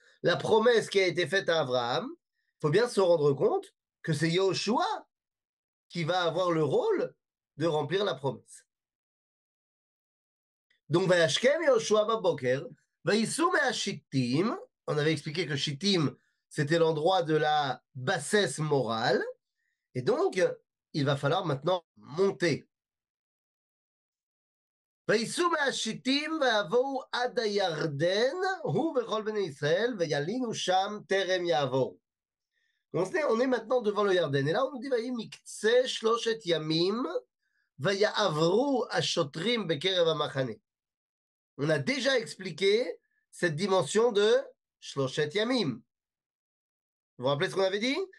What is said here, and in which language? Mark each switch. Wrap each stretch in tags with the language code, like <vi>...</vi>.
<fr>La promesse qui a été faite à Abraham, il faut bien se rendre compte que c'est Yoshua qui va avoir le rôle de remplir la promesse. Donc,</fr> <he>Vayashkem Yoshua baboker, Vayisou me'ashittim,</he> <fr>on avait expliqué que Shittim, c'était l'endroit de la bassesse morale, et donc, il va falloir maintenant monter.</fr> <he>וייסעו מהשיטים ויבואו עד הירדן, הוא וכל בני ישראל, וילינו שם טרם יעבור.</he> <fr>On est maintenant devant le Yarden, et là on nous dit,</fr> <he>ויהי מקצה שלושת ימים, ויעברו השוטרים בקרב המחנה.</he> <fr>On a déjà expliqué cette dimension de שלושת ימים. Vous vous rappelez ce qu'on avait dit?</fr>